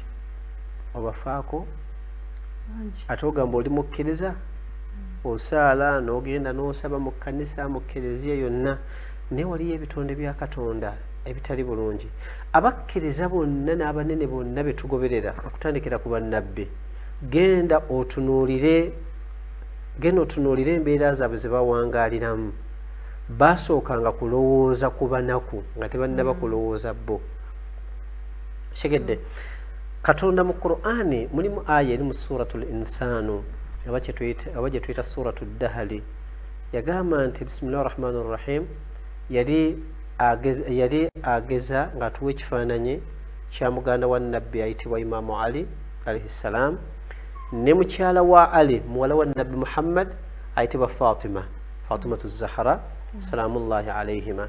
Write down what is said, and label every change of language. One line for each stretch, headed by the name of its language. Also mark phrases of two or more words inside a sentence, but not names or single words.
Ganda: obafaako ate ogamba oli mukkiriza osaala n'ogenda n'osaba mu kkanisa mu kereziya yonna naye waliyo ebitonde bya katonda ebitali bulungi abakkiriza bonna n'abanene bonna be tugoberera okutandikira ku bannabbi genda otunuulire embeera zaabwe ze bawangaaliramu basookanga kulowooza ku banaku nga tebannaba kulowooza bo. Shegedde Katonda mu Qur'ani mulimu aya eri mu suratul Insanu aba gye tuyita suratud Dahali yagamba nti
Arabic: بسم الله الرحمن الرحيم
Ganda: yali ageza ng'atuwa ekifaananyi kya muganda wa nabbi ayitibwa Imamu Ali
Arabic: عليه السلام
Ganda: ne mukyala wa Ali muwala wa nabbi Muhammad ayitibwa Fatimatu Zahra
Arabic: سلام الله عليهما.